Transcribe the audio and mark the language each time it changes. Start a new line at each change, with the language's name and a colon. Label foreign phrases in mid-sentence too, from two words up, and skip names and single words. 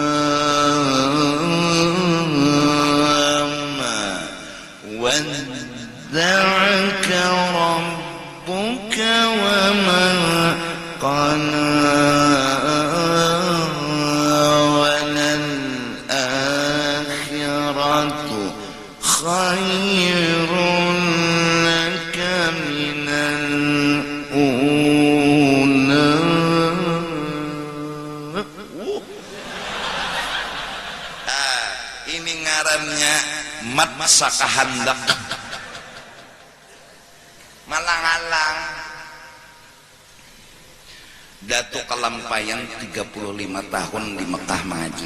Arabic: ما ودعك ربك وما قلى وللآخرة خير لك من الأولى.
Banjar: Ini ngarannya mat sakahandak malang-alang. Datuk Kalampayan 35 tahun di Mekah mengaji.